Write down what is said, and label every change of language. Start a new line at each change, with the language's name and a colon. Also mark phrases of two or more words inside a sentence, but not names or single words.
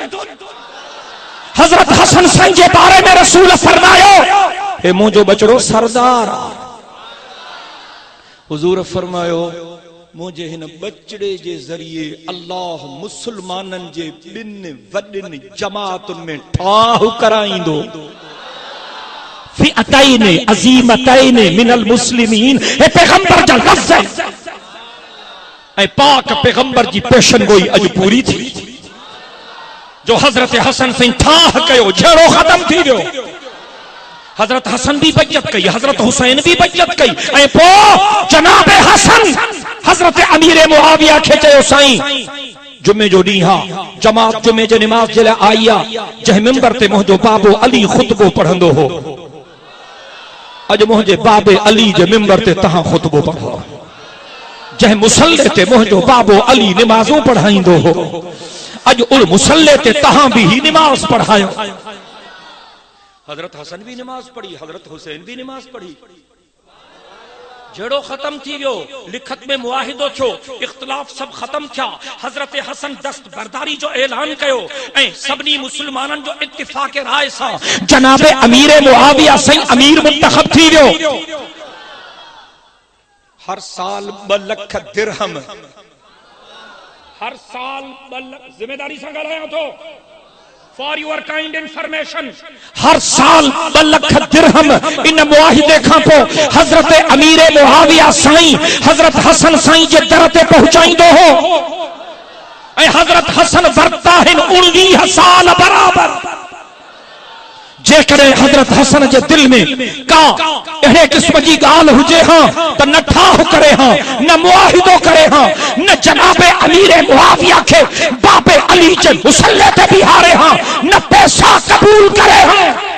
Sindhi: हजरत हसन साईं जे बारे में रसूल फरमायो, हे मुंहिंजो बचड़ो सरदार। हुजूर फरमायो, मुझे हिन बचड़े जे ज़रिए अल्लाह मुसलमाननि जे ॿिनि वॾियुनि जमातुनि में ठाह कराईंदो।
Arabic: فئتين عظيمتين من المسلمين,
Sindhi: हे पैगंबर जा लफ़्ज़ ऐं पाक पैगंबर जी पेशन गोई अॼु पूरी थी। जो हजरत हसन साईं ठाह कयो, झेड़ो ख़त्म थी वियो। हजरत हसन भी बचत कई, हजरत हुसैन भी बचत कई, ऐं पोइ जनाबे हसन हजरत अमीर मुआविया खे चयो, साईं जुमे जो ॾींहुं हा, जमात जुमे जे निमाज़ जे लाइ आई आहे, जंहिं मिंबर ते मुंहिंजो बाबो अली ख़ुतबो पढ़ंदो हो, अॼु मुंहिंजे बाबे अली जे मिंबर ते तव्हां ख़ुतबो पढ़ो। जंहिं मुसल्ले ते मुंहिंजो बाबो अली निमाज़ूं पढ़ाईंदो हो, अॼु उन मुसल्ले ते तव्हां भी ही निमाज़ पढ़ायो। हजरत हसन भी नमाज पढ़ी, हजरत हुसैन भी नमाज पढ़ी, जड़ो खत्म थी वियो। लिखत में मुआहिदो थियो, इख्तिलाफ सब खत्म थिया। हजरत हसन दस्त बरदारी जो ऐलान कयो ऐं सभिनी मुसलमाननि जो इत्तिफाक़ राय सां जनाबे अमीर मुआविया साईं अमीर मुंतखब थी वियो। हर साल 2 लख दिरहम, हर साल 2 लख, जिम्मेदारी सां ॻाल्हायां थो
English: for your kind information,
Sindhi: हर साल 2 लख दिरहम इन मुआहिदे खां पोइ हजरत अमीर मुआविया साईं हजरत हसन साईं जे दर ते पहुचाईंदो हो ऐं हजरत हसन वरता हिन 19 साल बराबर। जेकॾहिं हजरत हसन जे दिल में का अहिड़े क़िस्म जी ॻाल्हि हुजे हां त न ठाह करे हां, न मुआहिदो करे हां, न जनाबे अमीर मुआविया खे बाबे अली जे मुसल्ले ते बिहारे हां, न पैसा कबूल करे हां।